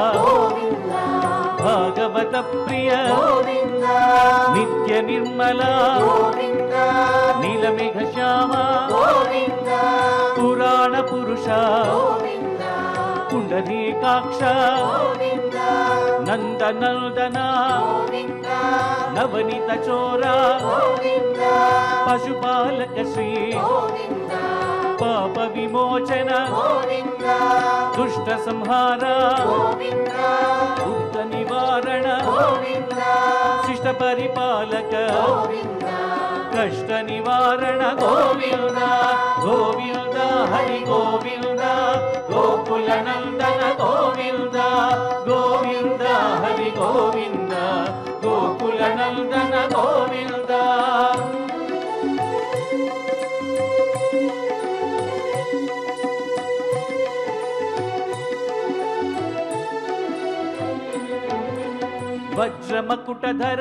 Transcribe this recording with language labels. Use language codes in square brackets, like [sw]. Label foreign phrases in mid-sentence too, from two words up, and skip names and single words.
[sa] भागवत प्रिय नित्य निर्मल नीलमेघ श्याम पुराण पुरुष पुंडरीकाक्ष नंदनंदन नवनीत चोरा पशुपालक श्री పాప విమోచన గోవింద దుష్ట సంహార గోవింద దుఃఖ నివారణ గోవింద శిష్ట పరిపాలక గోవింద కష్ట నివారణ గోవింద గోవింద హరి గోవింద గోకుల నందన గోవింద గోవింద హరి గోవింద గోకుల నందన గోవింద వజ్రమకుటధర